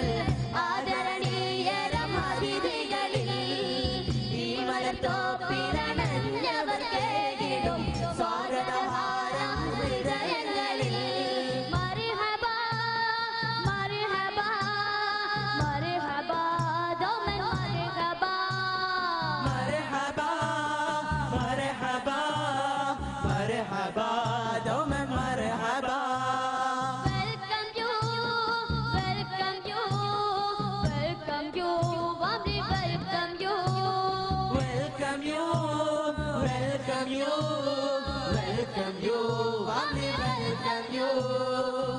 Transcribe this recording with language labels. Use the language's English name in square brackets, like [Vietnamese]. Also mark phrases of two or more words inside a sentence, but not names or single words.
[Malayalam] ആദരണീയരം അതിഥികളിൽ ഈ മലത്തോപ്പിലടഞ്ഞവർ കേകിടും സ്വാഗതഹാരം ഹൃദയങ്ങളിൽ [Arabic] مرحبا مرحبا مرحبا دوما مرحبا مرحبا مرحبا مرحبا دوما مرحبا [English] welcome you welcome you welcome you warmly welcome you welcome you welcome you welcome you warmly welcome you